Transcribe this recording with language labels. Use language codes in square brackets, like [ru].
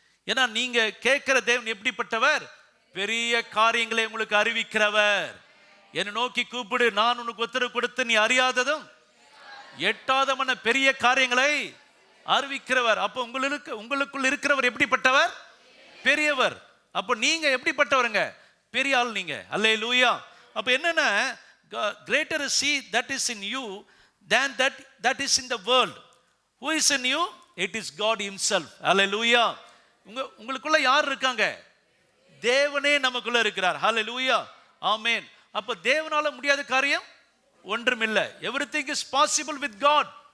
[ta] ஏன்னா நீங்க கேட்கிற தேவன் எப்படிப்பட்டவர்? பெரிய காரியங்களை உங்களுக்கு அறிவிக்கிறவர். என்னை நோக்கி கூப்பிடு, நான் உனக்கு உத்தரவு கொடுத்து நீ அறியாததும் எட்டாதமான பெரிய காரியங்களை அறிவிக்கிறவர். அப்போ உங்களுக்குள் இருக்கிறவர் எப்படிப்பட்டவர்? பெரியவர். அப்போ நீங்க எப்படிப்பட்டவருங்க? பெரிய ஆள் நீங்க. அல்லேலூயா. அப்போ என்னன்னா, [en] greater is he that is in you than that is in the world. Who is in you? It is God himself. Hallelujah. [ta] உங்களுக்குள்ள யார் இருக்காங்க? தேவனே நமக்குள்ள இருக்கிறார். Hallelujah. Amen. அப்ப தேவனால முடியாத காரியம் ஒன்றுமில்லை. [en] Everything is possible with God.